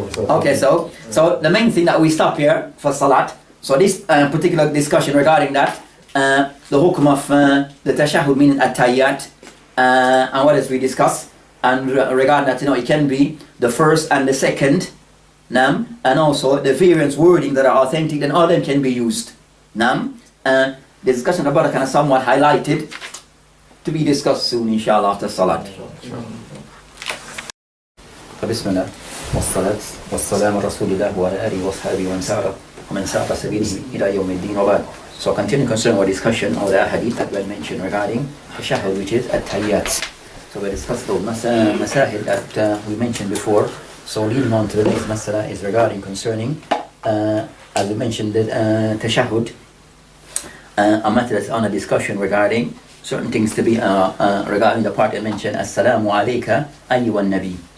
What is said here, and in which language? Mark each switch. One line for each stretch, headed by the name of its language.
English: Okay, so the main thing that we stop here for salat, so this particular discussion regarding that, the hukum of the tashahhud meaning at-tayyat, and what else we discuss, and regarding that, it can be the first and the second, and also the various wording that are authentic, then all of them can be used. The discussion about it kind of somewhat highlighted to be discussed soon, inshallah, after salat.
Arabic: بسم الله والصلاة والسلام على رسول الله وعلى آله وصحبه ومن سار سبيله إلى يوم الدين وبعد.
English: So continue concerning our discussion of the Ahadeeth that we mentioned regarding Tashahhud, which is at-tayyat. So we discussed those masahil that we mentioned before. So leading on to the next masala is regarding concerning, as we mentioned, the Tashahhud, a matter that's on a discussion regarding certain things to be regarding the part I mentioned, Assalamu alayka ayyuhan nabi.